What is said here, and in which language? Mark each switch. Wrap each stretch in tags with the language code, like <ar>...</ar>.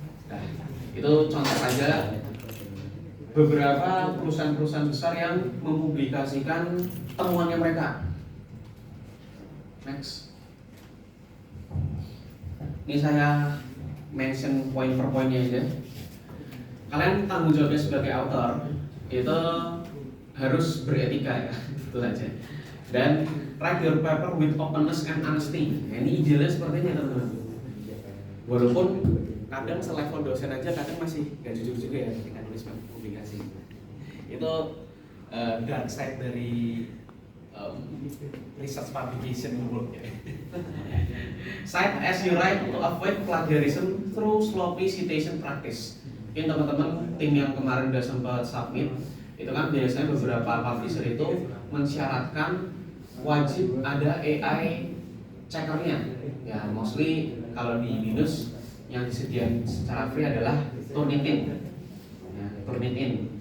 <id>Nah, itu contoh saja beberapa perusahaan-perusahaan besar yang mempublikasikan temuannya mereka. Next. Ini saya mention poin per poinnya aja. Kalian tanggung jawabnya sebagai author itu harus beretika ya, itu aja.</id> <en>Dan write your paper with openness and honesty.</en> <id>Nah, ini idealnya seperti ini teman-teman. Walaupun kadang selevel dosen aja kadang masih gak jujur juga ya ketika nulis publikasi. Itu</id> <en>dark side</en> <id>dari</id> <en>research publication</en> <id>dulu ya.</id> <en>Cite as you write to avoid plagiarism through sloppy citation practice.</en> <id>Mungkin teman-teman tim yang kemarin udah sempat submit itu kan biasanya beberapa publisher itu mensyaratkan wajib ada AI checkernya. Ya mostly kalau di Linux yang disediakan secara free adalah Turnitin. Ya, Turnitin.</id>